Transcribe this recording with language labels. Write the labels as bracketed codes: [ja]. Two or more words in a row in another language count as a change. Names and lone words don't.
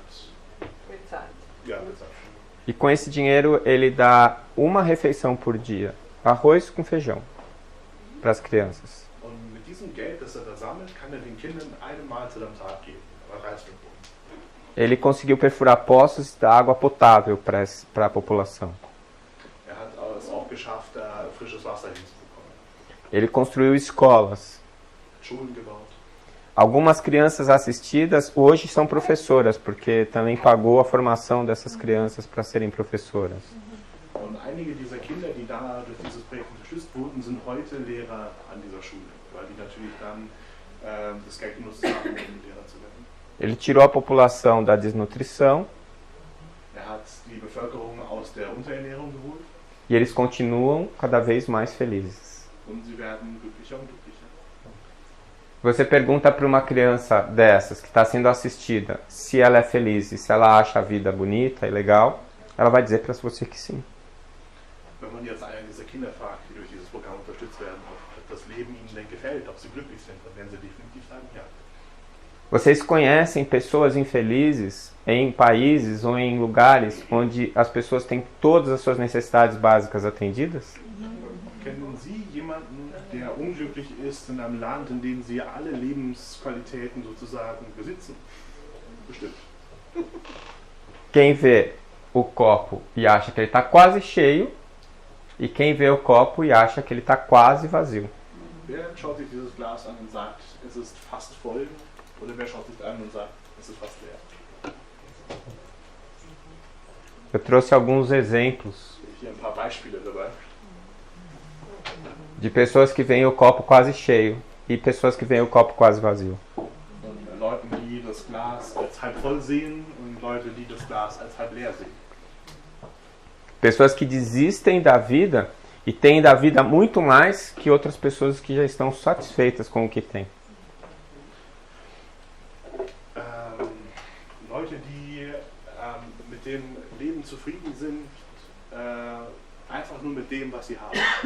[de] bezahlt. bezahlt. [pt] E com esse dinheiro ele dá uma refeição por dia, arroz com feijão, para as crianças. [de] Und mit diesem Geld, das da sammelt, kann den Kindern eine Mahlzeit am Tag geben. Reis und Brot. [pt] Ele conseguiu perfurar poços da água potável para a população. [de] Hat es auch geschafft, frisches Wasser hinzubekommen. [pt] Ele construiu escolas. [de] Schulen gebaut. [pt] Algumas crianças assistidas hoje são professoras, porque também pagou a formação dessas crianças para serem professoras. [de] Und einige dieser Kinder, die da durch dieses Projekt unterstützt wurden, sind heute Lehrer an dieser Schule, weil die natürlich dann das Geld genutzt haben, um Lehrer zu werden. [pt] Ele tirou a população da desnutrição. [de] Hat die Bevölkerung aus der Unterernährung geholt. [pt] E eles continuam cada vez mais felizes. [de] Und sie werden glücklicher und glücklicher. [pt] Você pergunta para uma criança dessas que está sendo assistida se ela é feliz e se ela acha a vida bonita e legal, ela vai dizer para você que sim. [de] Wenn man jetzt einen dieser Kinder fragt, die durch dieses Programm unterstützt werden, ob das Leben ihnen denn gefällt, ob sie glücklich sind, dann werden sie definitiv sagen ja. [pt] Vocês conhecem pessoas infelizes em países ou em lugares onde as pessoas têm todas as suas necessidades básicas atendidas? [de] Kennen Sie jemanden, der unglücklich ist in einem Land, in dem Sie alle Lebensqualitäten sozusagen besitzen? Bestimmt. [pt] Quem vê o copo e acha que ele está quase cheio, e quem vê o copo e acha que ele está quase vazio. [de] Wer schaut sich dieses Glas an und sagt, es ist fast voll? Oder wer schaut sich an und sagt, es ist fast leer? [pt] Eu trouxe alguns exemplos [de] Hier ein paar Beispiele dabei. [pt] de pessoas que veem o copo quase cheio e pessoas que veem o copo quase vazio. [de] Von Leuten, die das Glas als halb voll sehen und Leute, die das Glas als halb leer sehen. [pt] Pessoas que desistem da vida e têm da vida muito mais que outras pessoas que já estão satisfeitas com o que têm. [de] Leute, die mit dem Leben zufrieden sind, einfach nur mit dem, was sie haben.